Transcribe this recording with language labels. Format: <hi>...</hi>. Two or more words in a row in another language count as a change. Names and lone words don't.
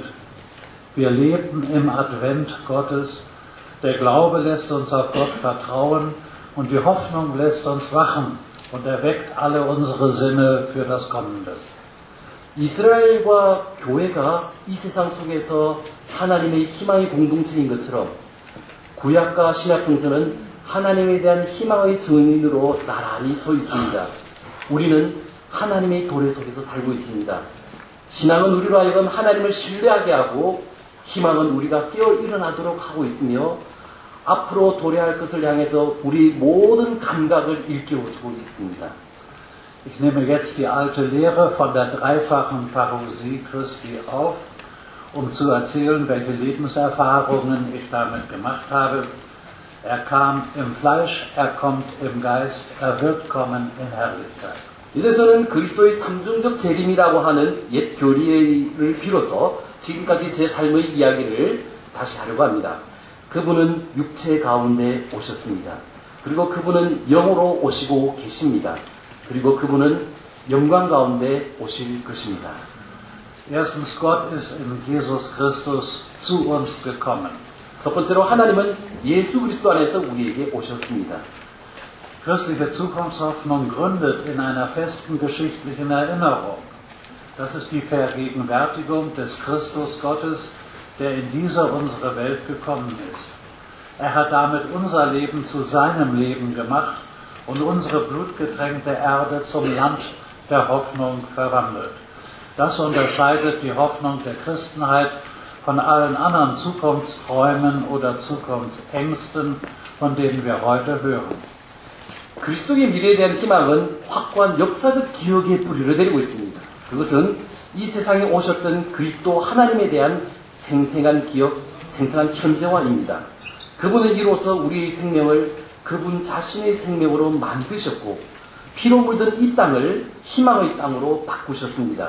<de>Wir leben im Advent Gottes, der Glaube lässt uns auf Gott vertrauen und die Hoffnung lässt uns wachen und erweckt alle unsere Sinne für das Kommende.</de> <ko>이스라엘과 교회가 이 세상 속에서 하나님의 희망의 공동체인 것처럼 구약과 신약 성서는 하나님에 대한 희망의 증인으로 나란히 서 있습니다. 우리는 하나님의 도래 속에서 살고 있습니다. 신앙은 우리로 하여금 하나님을 신뢰하게 하고 희망은 우리가 깨어 일어나도록 하고 있으며 앞으로 도래할 것을 향해서 우리 모든 감각을 일깨워주고 있습니다.</ko> <de>Ich nehme jetzt die alte Lehre von der dreifachen Parousie Christi auf, um zu erzählen, welche Lebenserfahrungen ich damit gemacht habe. Er kam im Fleisch, er kommt im Geist, er wird kommen in Herrlichkeit.</de> <ko>이제 저는 그리스도의 삼중적 재림이라고 하는 옛 교리를 빌어서 지금까지 제 삶의 이야기를 다시 하려고 합니다. 그분은 육체 가운데 오셨습니다. 그리고 그분은 영으로 오시고 계십니다. 그리고 그분은 영광 가운데 오실 것입니다.</ko> <de>Erstens, Gott ist in Jesus Christus zu uns gekommen.</de> <ko>첫 번째로 하나님은 예수 그리스도 안에서 우리에게 오셨습니다.</ko> <de>Christliche Zukunftshoffnung gründet in einer festen geschichtlichen Erinnerung. Das ist die Vergegenwärtigung des Christus Gottes, der in diese unsere Welt gekommen ist. Er hat damit unser Leben zu seinem Leben gemacht und unsere blutgetränkte Erde zum Land der Hoffnung verwandelt. Das unterscheidet die Hoffnung der Christenheit von allen anderen Zukunftsträumen oder Zukunftsängsten, von denen wir heute hören.</de> <ko>그리스도의 미래에 대한 희망은 확고한 역사적 기억의 뿌리를 내리고 있습니다. 그것은 이 세상에 오셨던 그리스도 하나님에 대한 생생한 기억, 생생한 현재화입니다. 그분은 이로써 우리의 생명을 그분 자신의 생명으로 만드셨고 피로 물든 이 땅을 희망의 땅으로 바꾸셨습니다.</ko>